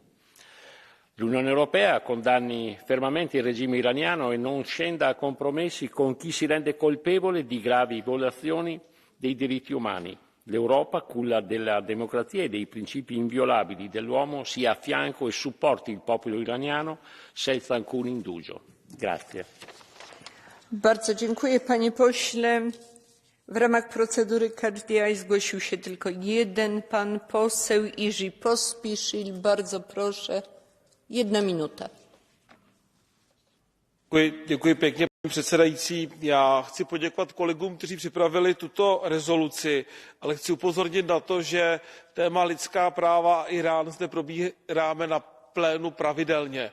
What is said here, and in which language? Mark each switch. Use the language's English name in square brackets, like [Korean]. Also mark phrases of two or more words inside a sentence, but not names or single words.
[Italian] L'Unione Europea condanni fermamente il regime iraniano e non scenda a compromessi con chi si rende colpevole di gravi violazioni dei diritti umani. L'Europa, culla della democrazia e dei principi inviolabili dell'uomo, sia a fianco e supporti il popolo iraniano senza alcun indugio. Grazie. [Polish] Bardzo dziękuję panie pośle. W ramach procedury KGDI zgłosił się tylko jeden pan poseł Jerzy Pospiszil. Bardzo proszę. 1 minuta. [Czech] Děkuji pěkně, paní předsedající. Já chci poděkovat kolegům, kteří připravili tuto rezoluci, ale chci upozornit na to, že téma lidská práva a Írán zde probíráme na plénu pravidelně.